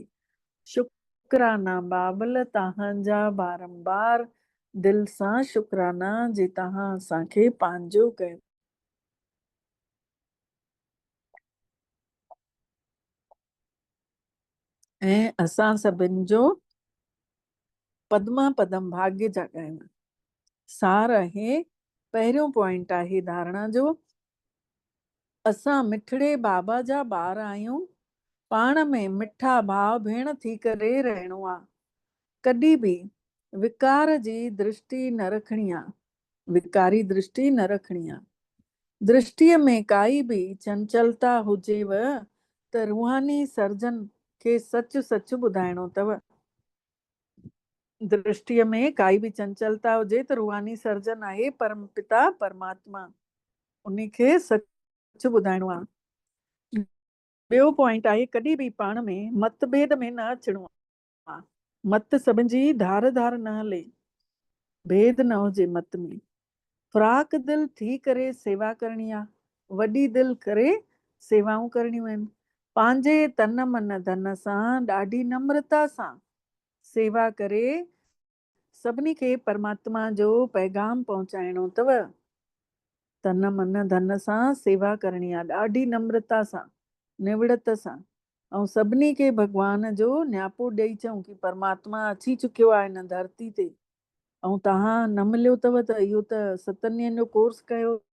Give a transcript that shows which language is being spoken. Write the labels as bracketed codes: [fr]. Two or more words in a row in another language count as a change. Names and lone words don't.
[sd] शुक्राना बाबल तव्हांजा बारंबार दिल सां शुक्राना जे तव्हां असांखे पंहिंजो कयो। ऐं असां सभिनि जो पद्मा पदम भाग्य जाॻायूं। सार आहे, पहिरियों पॉइंट आहे धारणा जो, असां मिठड़े बाबा जा ॿार आहियूं। पाण में मिठा भाउ भेण थी करे रहणो आहे। कॾहिं बि विकार जी दृष्टि न रखणी आहे। विकारी दृष्टि न रखणी आहे। दृष्टिअ में काई बि चंचलता हुजेव त रूहानी सर्जन खे सच सच ॿुधाइणो अथव। दृष्टिअ में काई बि चंचलता हुजे त रूहानी सर्जन आहे परम पिता परमात्मा, उनखे सच ॿुधाइणो आहे। ॿियो पॉइंट आहे कॾहिं बि पाण में मतभेद में न अचिणो आहे। मत सभिनि जी धार धार न हले, भेद न हुजे मत में। फ्राक दिल थी करे सेवा करणी आहे। वॾी दिल करे सेवाऊं करणियूं आहिनि। पंहिंजे तन मन धन सां ॾाढी नम्रता सां सेवा करे सभिनी खे परमात्मा जो पैगाम पहुचाइणो अथव। तन मन धन सां सेवा करणी आहे, ॾाढी नम्रता सां निवड़त सां, ऐं सभिनी खे भॻवान जो न्यापो ॾेई चऊं कि परमात्मा अची चुकियो आहे हिन धरती ते ऐं तव्हां न मिलियो अथव त इहो त 7 ॾींहंनि जो कोर्स कयो।